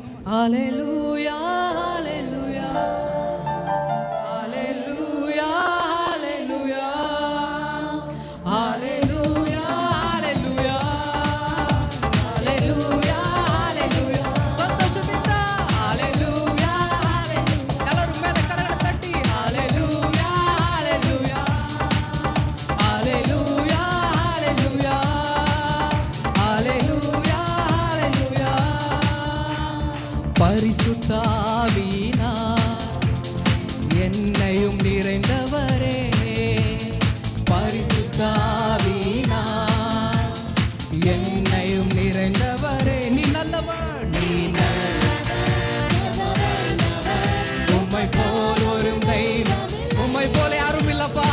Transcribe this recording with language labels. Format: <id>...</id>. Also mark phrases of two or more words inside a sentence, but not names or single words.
<kn>ಹಾಲೆಲೂಯಾ, ಹಾಲೆಲೂಯಾ, ಹಾಲೆಲೂಯಾ, ಹಾಲೆಲೂಯಾ, ಹಾಲೆಲೂಯಾ, ಹಾಲೆಲೂಯಾ, ಹಾಲೆಲೂಯಾ, ಹಾಲೆಲೂಯಾ. ಸಂತೋಷದಿಂದ ಹಾಲೆಲೂಯಾ, ಎಲ್ಲರೂ ಮೇಲೆ ಕರಗಳ ತಟ್ಟಿ ಹಾಲೆಲೂಯಾ, ಹಾಲೆಲೂಯಾ, ಹಾಲೆಲೂಯಾ, ಹಾಲೆಲೂಯಾ, ಹಾಲೆಲೂಯಾ, ಹಾಲೆಲೂಯಾ.</kn> <ta>பரிசுத்த ஆவியினா என்னையும் நிறைந்தவரே, பரிசுத்த ஆவியினா என்னையும் நிறைந்தவரே. நீ நல்லவர், நீ உம்மை போல் ஒரு தெய்வம், உம்மை போல யாரும் இல்லப்பா.</ta>